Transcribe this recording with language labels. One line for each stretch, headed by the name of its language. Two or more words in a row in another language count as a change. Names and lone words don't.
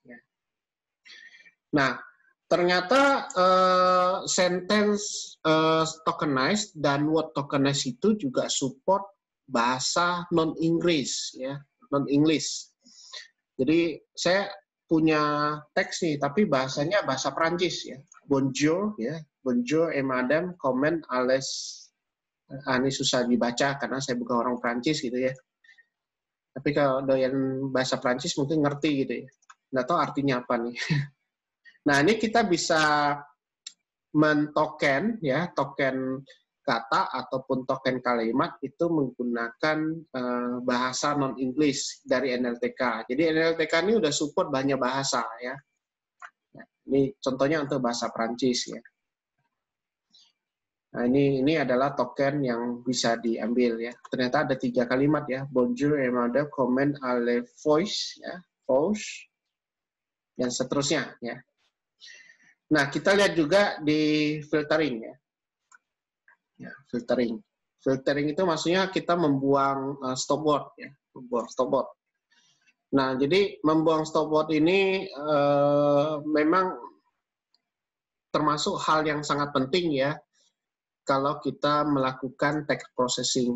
Indonesian: Nah, ternyata
English: sentence tokenized
Indonesian: dan
English: word tokenized
Indonesian: itu juga support bahasa non-Inggris, ya, non-English. Jadi saya punya teks nih, tapi bahasanya bahasa Prancis, ya.
French: Bonjour, ya, bonjour et madame, comment allez.
Indonesian: Ini susah dibaca karena saya bukan orang Prancis gitu ya. Tapi kalau doyan bahasa Prancis mungkin ngerti gitu ya. Nggak tahu artinya apa nih. Nah, ini kita bisa mentoken, ya, token kata ataupun token kalimat itu menggunakan bahasa non-English dari NLTK. Jadi NLTK ini udah support banyak bahasa, ya. Nah, ini contohnya untuk bahasa Prancis, ya. Nah, ini adalah token yang bisa diambil, ya. Ternyata ada 3 kalimat, ya.
French: Bonjour et madame, comment allez-vous, ya, vous,
Indonesian: dan seterusnya, ya. Nah, kita lihat juga di filtering, ya. Ya, filtering. Filtering itu maksudnya kita membuang
English: stop word,
Indonesian: ya, membuang
English: stop word.
Indonesian: Nah, jadi membuang
English: stop word
Indonesian: ini memang termasuk hal yang sangat penting, ya, kalau kita melakukan
English: text processing.